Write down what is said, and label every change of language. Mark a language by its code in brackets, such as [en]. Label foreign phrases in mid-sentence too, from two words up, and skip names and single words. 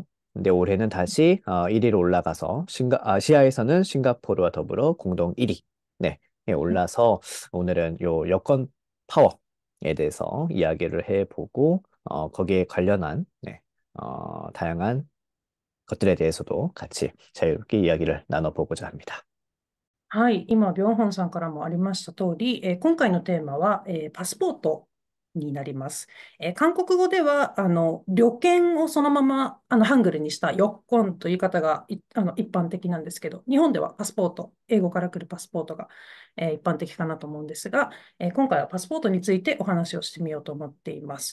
[ko] 근데 올해는 다시 1위로 올라가서 아시아에서는 싱가포르와 더불어 공동 1위. 네, 에 올라서 오늘은 요 여권 파워에 대해서 이야기를 해보고 거기에 관련한 네, 다양한 것들에 대해서도 같이 자유롭게 이야기를 나눠보고자 합니다. [ja] はい、今、ビョンホンさんからもありました通り、今回のテーマは、パスポートになります。韓国語では、旅券をそのままハングルにしたヨッコンという言い方が一般的なんですけど、日本ではパスポート、英語から来るパスポートが、一般的かなと思うんですが、今回はパスポートについてお話をしてみようと思っています。